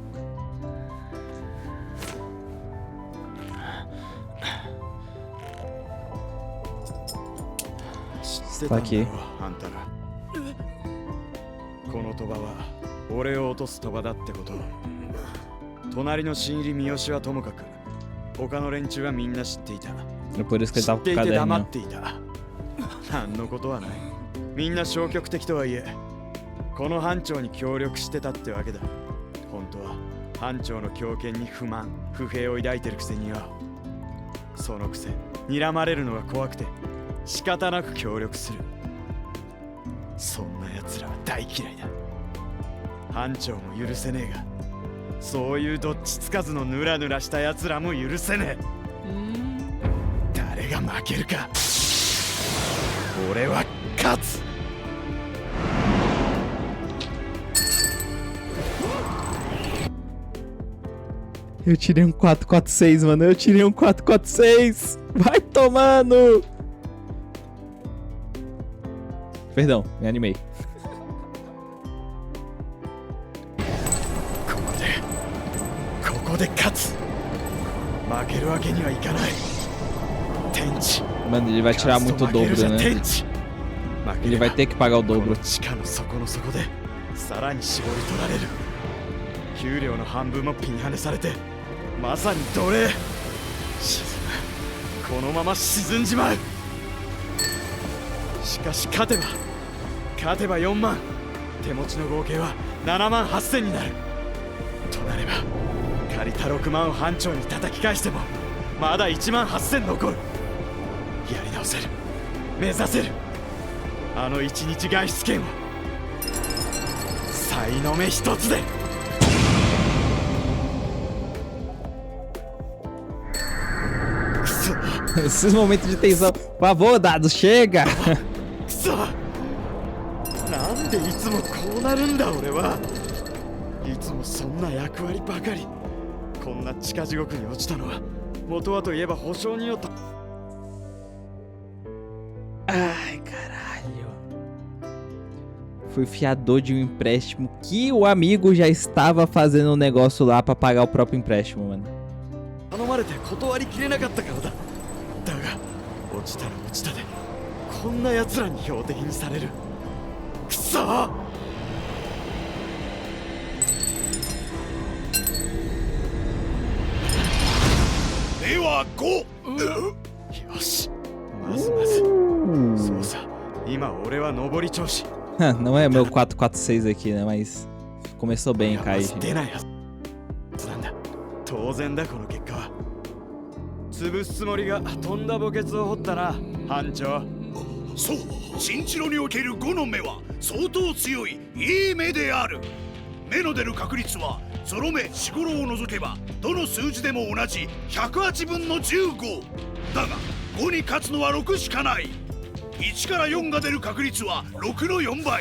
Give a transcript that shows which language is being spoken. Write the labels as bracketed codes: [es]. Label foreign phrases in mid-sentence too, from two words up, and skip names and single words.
[ja] 捨てたんだろう、あんたら。この鳥羽は俺を落とす鳥羽だってこと。隣の新入り三好はともかく、他の連中はみんな知っていた。 [pt] Por isso que ele [ja] 知 [pt] tava [ja] っ [pt] com [ja] て [pt] o [ja] いて黙 [pt] caderno. [ja] っていた。何のことはない。みんな消極的とはいえ、この班長に協力してたってわけだ。本当は班長の強権に不満、不平を抱いてるくせによ。そのくせ睨まれるのが怖くて仕方なく協力する。そんな奴らは大嫌いだ。班長も許せねえが、そういうどっちつかずのヌラヌラした奴らも許せねえ。誰が負けるか。俺は勝つ。 [pt] Eu tirei um 446, mano. Eu tirei um 446. Vai tomando. Perdão, me animei. [ja] ここで勝つ。負けるわけにはいかない。天地。 [pt] Mano, ele vai tirar muito o dobro, né? Ele vai ter que pagar o dobro. [ja] 地下の底の底でさらに絞り取られる。給料の半分もピンハネされて、まさに奴隷。沈む。このまま沈んじまう。しかし勝てば4万。手持ちの合計は7万8千になる。となれば借りた6万を班長に叩き返してもまだ1万8000残る。やり直せる、目指せる。あの1日外出券をさいの目一つで。くそ [pt] Esses momentos de tensão. Por favor, Dado, chega! [ja] くそ、なんでいつもこうなるんだ俺は。いつもそんな役割ばかり。こんな地下地獄に落ちたのは元はといえば保証人をた。 [pt] Ai, caralho. Foi fiador de um empréstimo que o amigo já estava fazendo um negócio lá pra pagar o próprio empréstimo, mano. [ja] 頼まれて断りきれなかったからだ。だが落ちたら落ちたでこんな奴らに標的にされる。くそ。では5。よし、まずまず。そうさ、今俺は上り調子。 [pt] Não é meu 446 aqui, né? Mas começou bem, [ja] ま [pt] Kaiji. [ja] ず出ないはずなんだ。当然だこの結果は。潰すつもりがとんだ墓穴を掘ったな班長。そう、新城における5の目は相当強いいい目である。目の出る確率はゾロ目四五郎を除けばどの数字でも同じ108分の15だが、5に勝つのは6しかない。1から4が出る確率は6の4倍。